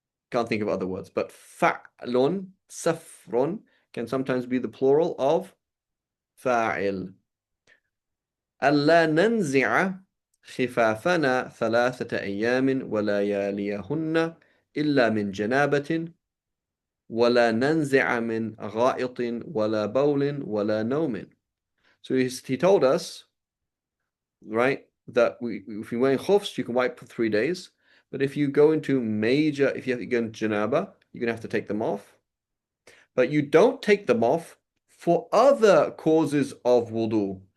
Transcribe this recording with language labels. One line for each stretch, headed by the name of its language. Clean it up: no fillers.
English: Can't think of other words, but فعل سفر can sometimes be the plural of فاعل.
Arabic: ألا ننزع خفافنا 3 أيام ولياليهن إلا من جنابة ولا ننزع من غائط ولا بول ولا نوم.
English: So he told us, right, that if you wear khufs, you can wipe for 3 days. But if you go into if you have to go into janaba, you're going to have to take them off. But you don't take them off for other causes of wudu.